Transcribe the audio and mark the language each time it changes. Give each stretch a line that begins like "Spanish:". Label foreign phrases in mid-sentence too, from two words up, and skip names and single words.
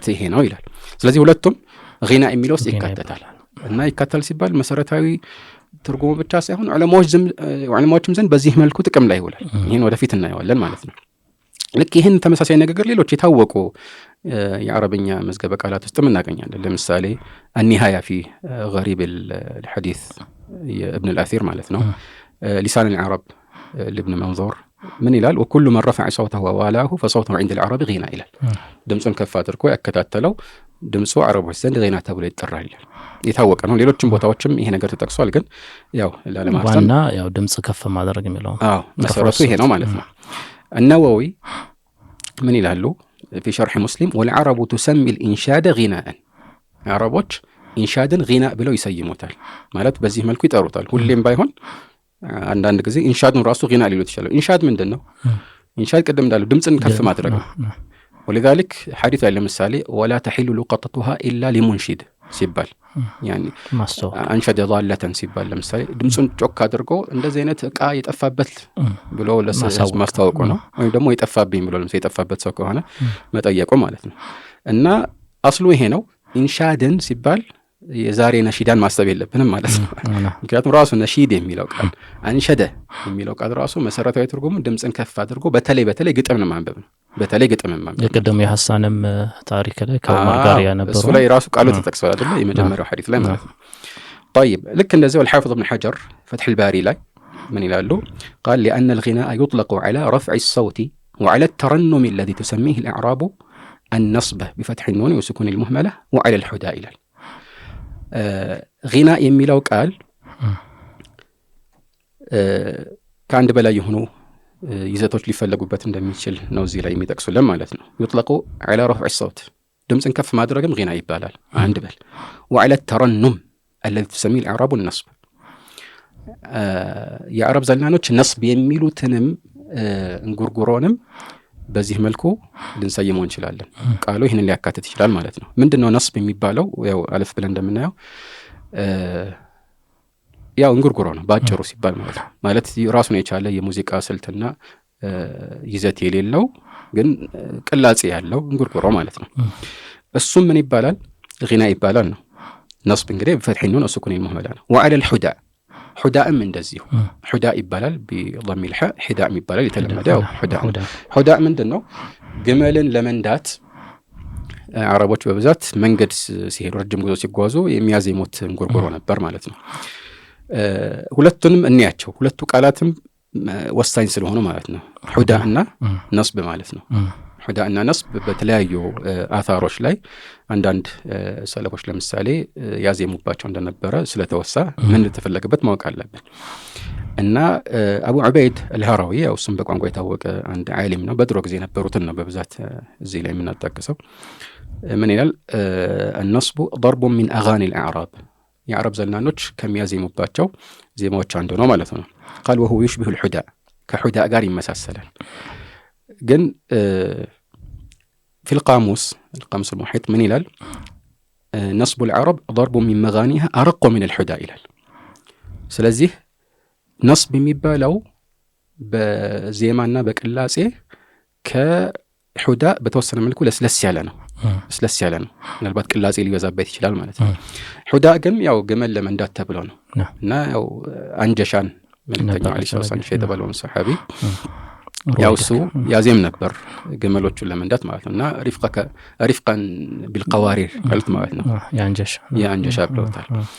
Amharic: ይሄ ነው ይላል። ስለዚህ ሁለቱም ጊና የሚለው ውስጥ ይካተታል እና ይካተል ሲባል መሰረታዊ ትርጉሙ ብቻ ሳይሆን ዑለማዎችም ዘንድ በዚህ መልኩ ጥቅም ላይ ይውላል። ይህን ወደፊት እናየዋለን ማለት ነው። ልክ ይህን ተመሳሳይ ነገር ሌሎች የታወቁ የአረብኛ መዝገበ ቃላት ውስጥ እናገኛለን። ለምሳሌ النهاية في غريب الحديث የኢብን الأثير ማለት ነው። لسان العرب لابن منظور ምን ይላል?
Arabic: وكل من رفع صوته ووالاه فصوته عند العرب غنى
Amharic: ይላል። ድምጹን ከፍ አድርጎ ያከታተለው ድምጹ አረቦች ዘንድ ጊና ተብሎ ይጠራል ይላል። የታወቀ ነው። ሌሎችም ቦታዎችም ይሄ ነገር ተጠቅሷል። ግን ያው ለማርሰም ዋና ያው ድምጽ ከፍ ማድረግ የሚለው መሰረቱ ይሄ ነው ማለት ነው። النووي ምን ይላሉ?
Arabic: في شرح مسلم والعرب تسمي الإنشاد غناء
Amharic: عربوች ኢንሻድን ጊና ብለው ይሰይሙታል ማለት በዚህ መልኩ ይጠሩታል። ሁሌም ባይሆን አንዳንድ ጊዜ ኢንሻድን ራሱ ጊና ሊሉት ይችላል። ኢንሻድ ምንድነው? ኢንሻድ ቅድም እንዳለው ድምጽን ከፍ ማድረግ ነው።
Arabic: ولذلك حديث
Amharic: ላይ ለምሳሌ
Arabic: ولا تحل لقطتها إلا لمنشد
Amharic: ሲባል يعني
Arabic: أنشد ضالة
Amharic: ሲባል ለምሳሌ ድምጹን ጮክ አድርጎ እንደዚህ አይነት ዕቃ የጠፋበት ብሎ ለሰው ማስታወቁ ነው። ወይም ደግሞ የጠፋብኝ ብሎ ለምሳሌ የጠፋበት ሰው ከሆነ መጠየቁ ማለት ነው። እና አስሉ ይሄ ነው። ኢንሻድን ሲባል የዛሬ ነሺዳን ማሰብ የለብንም ማለት ነው። ምክንያቱም ራሱ ነሺድ የሚለው ቃል አንሸደ የሚለው ቃል ራሱ መሰረታዊ ትርጉሙ ድምጽን ከፍ አድርጎ በተለይ ግጥምን ማንበብ ነው። በተለይ ግጥምን ማንበብ የቀደሙ የሐሳንም ታሪክ ላይ ከዑመር ጋር ያነበረው እሱ ላይ ራሱ ቃሉ ተጠቅሷል አይደል? የመጀመሪያው ሐዲስ ላይ ማለት ነው። طيب ልክ እንደዚያው الحافظ ابن حجر فتح الباري ላይ ምን ይላሉ?
Arabic: قال لأن الغناء يطلق على رفع الصوت وعلى الترنم الذي تسميه الأعراب النصب بفتح النون وسكون المهملة وعلى الحداء ይላል።
Amharic: ጊና የሚለው ቃል ከአንድ በላይ የሆኑ ይዘቶች ሊፈለጉበት እንደሚችል ነው እዚህ ላይ የሚጠቅሱልን ማለት ነው።
Arabic: يطلق على رفع الصوت
Amharic: ድምጽን ከፍ ማድረግም ጊና ይባላል። አንድ በል
Arabic: وعلى الترنم الذي تسميه الأعراب النصب
Amharic: የአረብ ዘላኖች ነስብ የሚሉትንም እንጉርጉሮንም በዚህ መልኩ ልንሰይመው እንችላለን። ቃሉ ይህንን ሊያካትት ይችላል ማለት ነው። ምንድነው ነስብ የሚባለው? ያው አለፍ ብለን እንደምናየው ያው እንጉርጉሮ ነው ባጭሩ ሲባል ማለት ነው። ማለት ራሱን የቻለ የሙዚቃ ስልትና ይዘት የሌለው ግን ቅላጼ ያለው እንጉርጉሮ ማለት ነው። እሱም ምን ይባላል? ጊና ይባላል ነው። ነስብ እንግዲህ
Arabic: بفتح النون وسكون المهملة
Amharic: ነው።
Arabic: وعلى الحداء
Amharic: حداءም እንደዚሁ حداء ይባላል
Arabic: بضم الحاء حداء
Amharic: ይባላል የተለመደው حداء ምንድነው? ግመልን ለመንዳት አረቦች በብዛት መንገድ ሲሄዱ ረጅም ጉዞ ሲጓዙ የሚያዜሙት እንጉርጉሮ ነበር ማለት ነው። ሁለቱንም እንያቸው። ሁለቱ ቃላትም ወሳኝ ስለሆኑ ማለት ነው። حداء እና ነስብ ማለት ነው። حداء እና ነስብ በተለያዩ አታሮች ላይ አንዳንድ ሰለፎች ለምሳሌ ያዜሙባቸው እንደነበረ ስለተወሳ ምን ተፈለገበት ማወቅ አለብን። እና አቡ ዑበይድ አልሃራዊ ያው እሱም በቋንቋ የታወቀ አንድ ዓሊም ነው። በድሮ ጊዜ የነበሩትን ነው በብዛት እዚህ ላይ የምናጠቅሰው። ምን ይላል?
Arabic: النصب ضرب من أغاني الأعراب
Amharic: የአረብ ዘላኖች ከሚያዜሙባቸው ዜማዎች አንዱ ነው ማለት ነው።
Arabic: قال وهو يشبه الحداء
Amharic: ከحداء ጋር ይመሳሰላል። ግን
Arabic: في القاموس المحيط من
Amharic: ይላል?
Arabic: نصب العرب ضرب من مغانيها أرق من الحداء
Amharic: ይላል። ስለዚህ ነስብ የሚባለው በዜማና በቅላጼ ከሑዳእ በተወሰነ መልኩ ለስለስ ያለ ነው። ምናልባት ቅላጼ ሊበዛበት ይችላል ማለት ነው። ሑዳእ ግን ያው ግመል ለመንዳት ተብሎ ነው እና ያው አንጀሻን መልእክተኛው
Arabic: عليه السلام
Amharic: የተባለውን ሰሐቢ ያው እሱ ያዜም ነበር ግመሎቹን ለመንዳት ማለት ነው። እና
Arabic: رفقا بالقوارير
Amharic: ማለት ነው። የአንጀሻ ብለውታል።